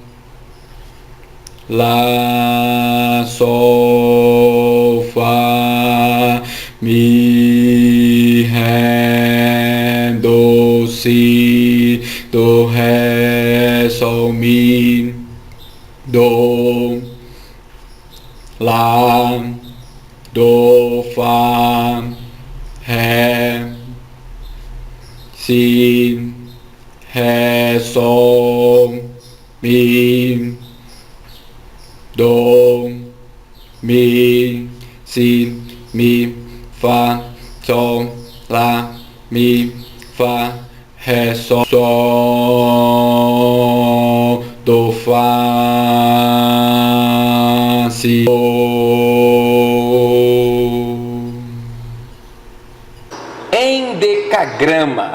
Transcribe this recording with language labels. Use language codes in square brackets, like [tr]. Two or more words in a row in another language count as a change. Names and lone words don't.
[pt] lá, sol, fá, mi, ré, do, si, do, ré, sol, mi, do, lá, do, fá, ré, si, ré, sol, mi, do, mi, si, mi, fá, sol, lá, mi, fá, ré, sol, sol, do, fá, si, Endecagrama.